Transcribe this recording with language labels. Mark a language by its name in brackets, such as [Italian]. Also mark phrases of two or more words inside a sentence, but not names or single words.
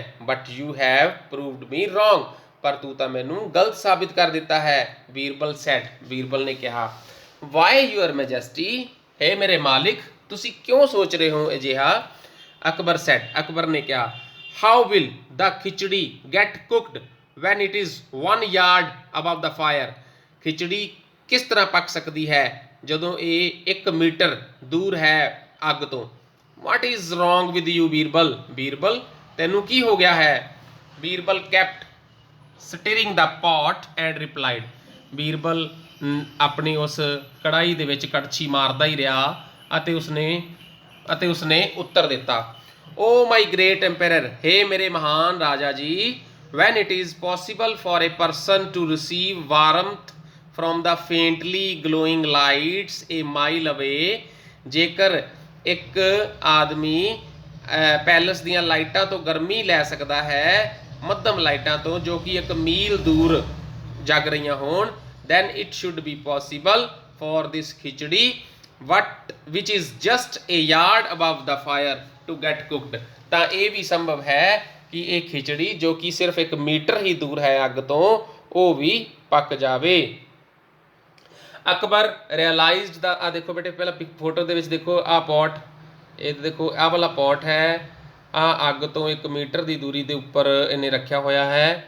[English] But you have proved me wrong, [Punjabi] ਪਰ ਤੂੰ ਤਾਂ ਮੈਨੂੰ ਗਲਤ ਸਾਬਿਤ ਕਰ ਦਿੱਤਾ ਹੈ। ਬੀਰਬਲ ਨੇ ਕਿਹਾ, [English] Why your majesty, [Punjabi] ਹੈ ਮੇਰੇ ਮਾਲਿਕ ਤੁਸੀਂ ਕਿਉਂ ਸੋਚ ਰਹੇ ਹੋ ਅਜਿਹਾ। [English] ਅਕਬਰ [Punjabi] ਨੇ ਕਿਹਾ, [English] How will the khichdi get cooked when it is 1 yard above the fire। [Punjabi] ਖਿਚੜੀ ਕਿਸ ਤਰ੍ਹਾਂ ਪੱਕ ਸਕਦੀ ਹੈ ਜਦੋਂ ਇਹ 1 ਮੀਟਰ ਦੂਰ ਹੈ ਅੱਗ ਤੋਂ। [English] What is wrong with you [Punjabi] ਬੀਰਬਲ। ਬੀਰਬਲ ਤੈਨੂੰ ਕੀ ਹੋ ਗਿਆ ਹੈ। [English] ਬੀਰਬਲ kept stirring the pot and replied। [Punjabi] ਬੀਰਬਲ ਆਪਣੀ ਉਸ ਕੜਾਈ ਦੇ ਵਿੱਚ ਕੜਛੀ ਮਾਰਦਾ ਹੀ ਰਿਹਾ ਅਤੇ ਉਸਨੇ ਉੱਤਰ ਦਿੱਤਾ। [English] O my great empire. [Punjabi] ਹੇ ਮੇਰੇ ਮਹਾਨ ਰਾਜਾ ਜੀ। [English] when it is possible for a person to receive warmth from the faintly glowing lights a mile away। [Punjabi] ਜੇਕਰ ਇੱਕ ਆਦਮੀ ਪੈਲਸ ਦੀਆਂ ਲਾਈਟਾਂ ਤੋਂ ਗਰਮੀ ਲੈ ਸਕਦਾ ਹੈ ਮੱਧਮ ਲਾਈਟਾਂ ਤੋਂ ਜੋ ਕਿ 1 ਮੀਲ ਦੂਰ ਜਗ ਰਹੀਆਂ ਹੋਣ, [English] then it should be possible for this khichdi which is just a yard above the fire to get cooked। [Punjabi] ਤਾਂ ਇਹ ਵੀ ਸੰਭਵ ਹੈ ਕਿ ਇਹ ਖਿਚੜੀ ਜੋ ਕਿ ਸਿਰਫ 1 ਮੀਟਰ ਹੀ ਦੂਰ ਹੈ ਅੱਗ ਤੋਂ ਉਹ ਵੀ ਪੱਕ ਜਾਵੇ। ਅਕਬਰ ਰਿਅਲਾਈਜ਼ਡ ਦਾ ਆ ਦੇਖੋ ਬੇਟੇ ਪਹਿਲਾਂ ਫੋਟੋ ਦੇ ਵਿੱਚ ਦੇਖੋ ਆਹ ਪੋਟ, ਇਹ ਦੇਖੋ ਆਹ ਵਾਲਾ ਪੋਟ ਹੈ, ਆਹ ਅੱਗ ਤੋਂ 1 ਮੀਟਰ ਦੀ ਦੂਰੀ ਦੇ ਉੱਪਰ ਇਹਨੇ ਰੱਖਿਆ ਹੋਇਆ ਹੈ।